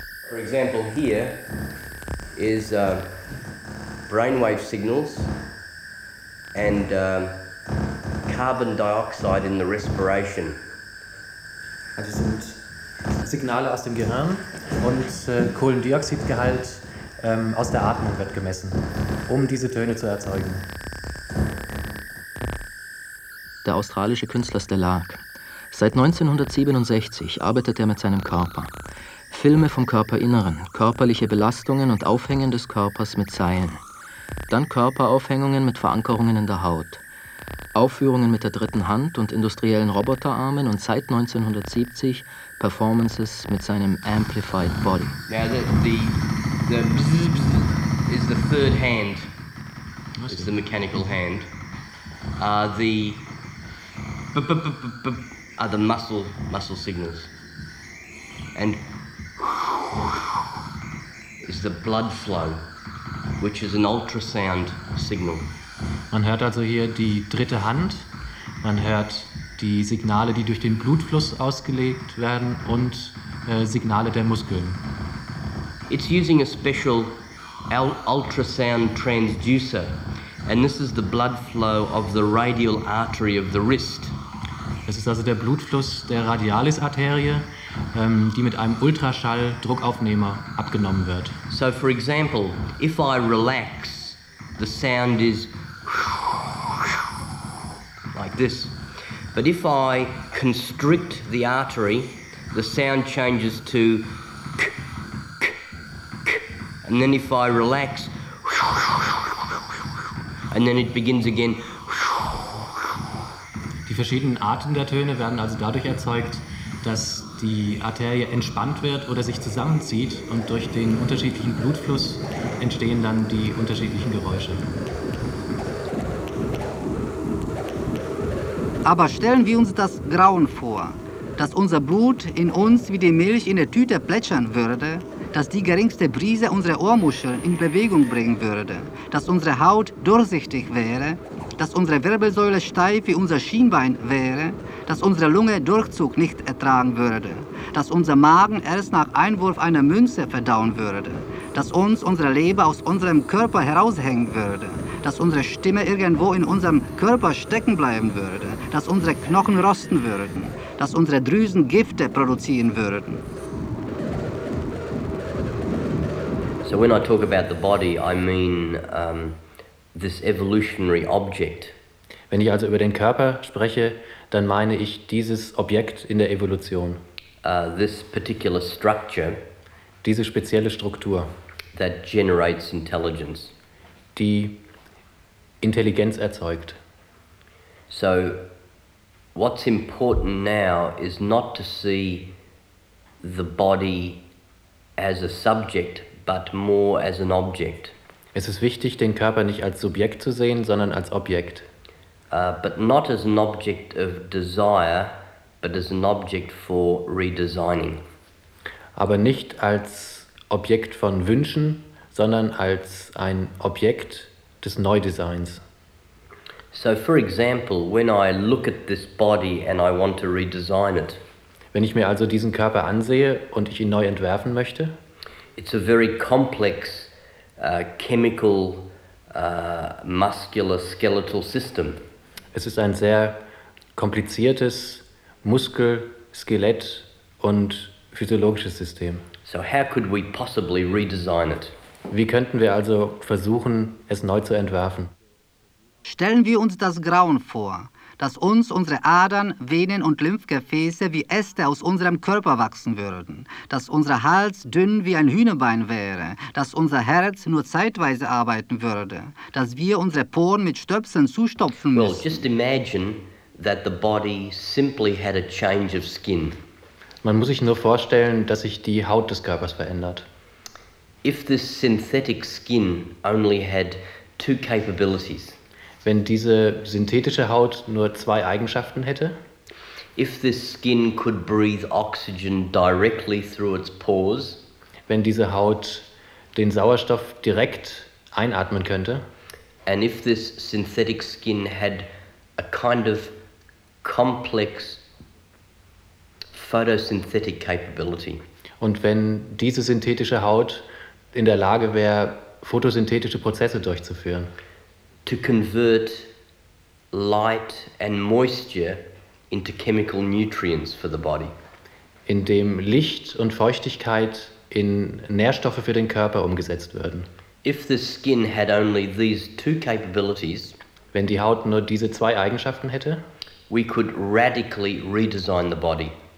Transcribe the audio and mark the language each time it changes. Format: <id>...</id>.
<en>For example, here is brainwave signals and carbon dioxide in the respiration.</en> <de>Also sind Signale aus dem Gehirn und Kohlendioxidgehalt aus der Atmung wird gemessen, um diese Töne zu erzeugen. Der australische Künstler Stellark. Seit 1967 arbeitet er mit seinem Körper. Filme vom Körperinneren, körperliche Belastungen und Aufhängen des Körpers mit Seilen. Dann Körperaufhängungen mit Verankerungen in der Haut. Aufführungen mit der dritten Hand und industriellen Roboterarmen und seit 1970 Performances mit seinem Amplified Body.</de> <en>Now the bzz, bzz is the third hand. It's the mechanical hand. The are the muscle signals. And is the blood flow, which is an ultrasound signal.</en> <de>Man hört also hier die dritte Hand, man hört die Signale, die durch den Blutfluss ausgelegt werden und Signale der Muskeln.</de> <en>It's using a special ultrasound transducer and this is the blood flow of the radial artery of the wrist.</en> <de>Das ist also der Blutfluss der Radialis-Arterie, die mit einem Ultraschall-Druckaufnehmer abgenommen wird.</de> <en>So for example, if I relax, the sound is like this. But if I constrict the artery, the sound changes to k, k, k. And then if I relax, and then it begins again.</en> <de>Die verschiedenen Arten der Töne werden also dadurch erzeugt, dass die Arterie entspannt wird oder sich zusammenzieht und durch den unterschiedlichen Blutfluss entstehen dann die unterschiedlichen Geräusche. Aber stellen wir uns das Grauen vor, dass unser Blut in uns wie die Milch in der Tüte plätschern würde, dass die geringste Brise unsere Ohrmuscheln in Bewegung bringen würde, dass unsere Haut durchsichtig wäre, dass unsere Wirbelsäule steif wie unser Schienbein wäre, dass unsere Lunge Durchzug nicht ertragen würde, dass unser Magen erst nach Einwurf einer Münze verdauen würde, dass uns unsere Leber aus unserem Körper heraushängen würde, dass unsere Stimme irgendwo in unserem Körper stecken bleiben würde, dass unsere Knochen rosten würden, dass unsere Drüsen Gifte produzieren würden.</de> <en>So when I talk about the body, I mean this evolutionary object.</en> <de>Wenn ich also über den Körper spreche, dann meine ich dieses Objekt in der Evolution.</de> <en>This particular structure.</en> <de>Diese spezielle Struktur.</de> <en>That generates intelligence.</en> <de>Die Intelligenz erzeugt.</de> <en>So what's important now is not to see the body as a subject, but more as an object.</en> <de>Es ist wichtig, den Körper nicht als Subjekt zu sehen, sondern als Objekt.</de> <en>But not as an object of desire, but as an object for redesigning.</en> <de>Aber nicht als Objekt von Wünschen, sondern als ein Objekt des Neudesigns.</de> <en>So for example, when I look at this body and I want to redesign it.</en> <de>Wenn ich mir also diesen Körper ansehe und ich ihn neu entwerfen möchte,</de> <en>it's a very complex chemical muscular skeletal system.</en> <de>Es ist ein sehr kompliziertes Muskel-, Skelett- und physiologisches System.</de> <en>So how could we possibly redesign it?</en> <de>Wie könnten wir also versuchen, es neu zu entwerfen? Stellen wir uns das Grauen vor, dass uns unsere Adern, Venen und Lymphgefäße wie Äste aus unserem Körper wachsen würden, dass unser Hals dünn wie ein Hühnerbein wäre, dass unser Herz nur zeitweise arbeiten würde, dass wir unsere Poren mit Stöpseln zustopfen müssen.</de> <en>Well, just imagine that the body simply had a change of skin.</en> <de>Man muss sich nur vorstellen, dass sich die Haut des Körpers verändert.</de> <en>If this synthetic skin only had two capabilities.</en> <de>Wenn diese synthetische Haut nur zwei Eigenschaften hätte.</de> <en>If this skin could breathe oxygen directly through its pores.</en> <de>Wenn diese Haut den Sauerstoff direkt einatmen könnte.</de> <en>And if this synthetic skin had a kind of complex photosynthetic capability.</en> <de>Und wenn diese synthetische Haut in der Lage wäre, photosynthetische Prozesse durchzuführen.</de> <en>To convert light and moisture into chemical nutrients for the body.</en> <de>Indem Licht und Feuchtigkeit in Nährstoffe für den Körper umgesetzt würden.</de> <en>If the skin had only these two capabilities,</en> <de>wenn die Haut nur diese zwei Eigenschaften hätte,</de> <en>we could radically redesign the body.</en>